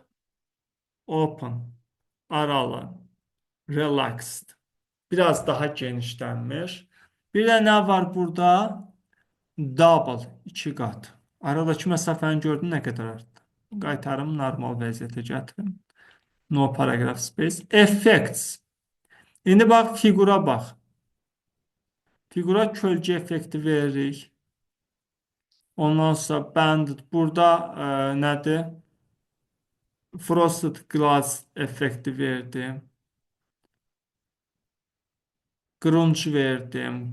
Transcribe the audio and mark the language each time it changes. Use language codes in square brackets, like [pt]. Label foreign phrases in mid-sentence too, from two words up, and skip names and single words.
[en] Open. Aralı. Relaxed. [az] Biraz daha genişlənmiş. Bir də nə var burada? Double. 2 qat. Aradakı məsafəni gördün nə qədər artdı? Qaytarım, normal vəziyyətə gətirim. [en] No paragraph space. Effects. [az] İndi bax, fiqura bax. Fiqura kölgə effekti veririk. Ondan sonra banded. Burada nədir? [en] Frosted glass [az] effekti verdim. Grunge verdim.